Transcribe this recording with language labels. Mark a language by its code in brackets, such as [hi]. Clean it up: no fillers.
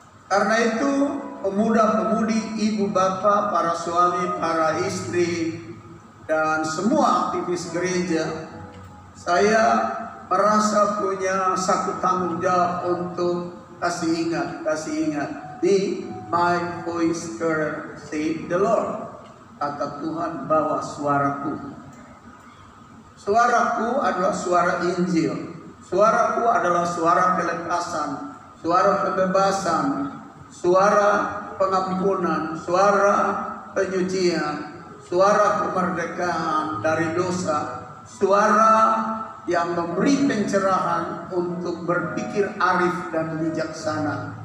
[id] Karena itu pemuda-pemudi, ibu bapak, para suami, para istri, dan semua aktivis gereja, saya merasa punya satu tanggung jawab untuk kasih ingat. [en] Be my voice carrier, said the Lord. [id] Kata Tuhan, bawa suaraku. Suaraku adalah suara Injil. Suaraku adalah suara kelepasan, suara kebebasan, suara pengampunan, suara penyucian, suara kemerdekaan dari dosa, suara yang memberi pencerahan untuk berpikir arif dan bijaksana.